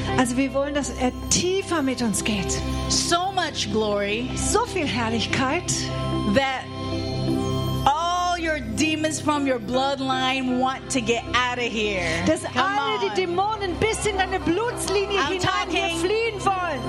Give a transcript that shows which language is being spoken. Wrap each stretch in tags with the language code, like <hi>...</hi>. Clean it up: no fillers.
<de>Also wir wollen, dass er tiefer mit uns geht.</de> <en>So much glory,</en> <de>so viel Herrlichkeit,</de> <en>that all your demons from your bloodline want to get out of here.</en> <de>Dass alle die Dämonen bis in deine Blutlinie hinein fliehen wollen.</de>